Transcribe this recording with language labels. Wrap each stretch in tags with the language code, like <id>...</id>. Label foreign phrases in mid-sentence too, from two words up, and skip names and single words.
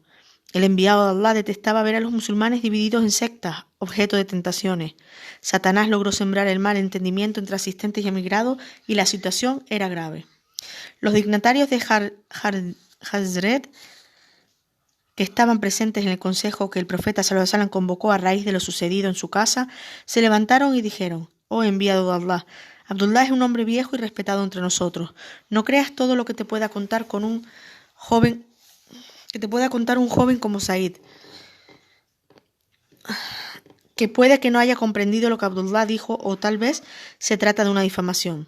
<es>El enviado de Allah detestaba ver a los musulmanes divididos en sectas, objeto de tentaciones. Satanás logró sembrar el mal entendimiento entre asistentes y emigrados y la situación era grave. Los dignatarios de Hazret, que estaban presentes en el consejo que el profeta</es> <ar>صلى الله عليه وسلم</ar> <es>convocó a raíz de lo sucedido en su casa, se levantaron y dijeron: «Oh enviado de Allah, Abdullah es un hombre viejo y respetado entre nosotros. No creas todo lo que te pueda contar un joven como Said, que puede que no haya comprendido lo que Abdullah dijo, o tal vez se trata de una difamación.</es>